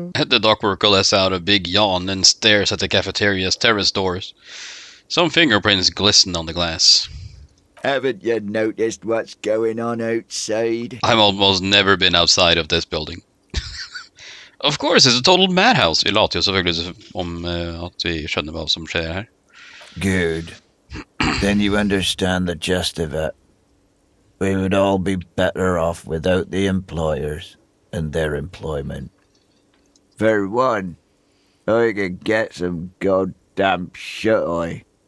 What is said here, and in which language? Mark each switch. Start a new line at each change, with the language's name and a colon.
English: The dockworker lets out a big yawn and stares at the cafeteria's terrace doors. Some fingerprints glisten on the glass. Haven't you noticed what's going on outside? I've almost never been outside of this building. Of course, it's a total madhouse.
Norwegian: Vi later jo selvfølgelig om at vi skjønner hva som skjer her.
English: Good. Then you understand the gist of it. We would all be better off without the employers and their employment. For one, I could get some goddamn shut-eye.